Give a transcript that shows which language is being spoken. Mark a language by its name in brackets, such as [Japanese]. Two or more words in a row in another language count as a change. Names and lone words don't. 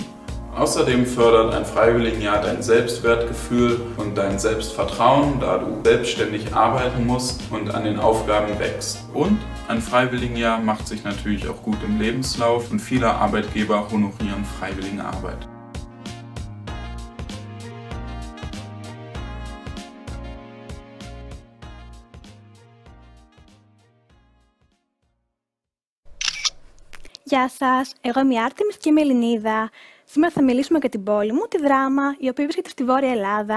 [German] Außerdem fördert ein Freiwilligenjahr dein Selbstwertgefühl und dein Selbstvertrauen, da du selbstständig arbeiten musst und an den Aufgaben wächst. Und ein Freiwilligenjahr macht sich natürlich auch gut im Lebenslauf und viele Arbeitgeber honorieren Freiwilligenarbeit. [Greek] Γεια σας, εγώ είμαι η Άρτεμις και είμαι Ελληνίδα. Σήμερα θα μιλήσουμε για την πόλη μου, τη Δράμα, η οποία βρίσκεται στη Βόρεια Ελλάδα.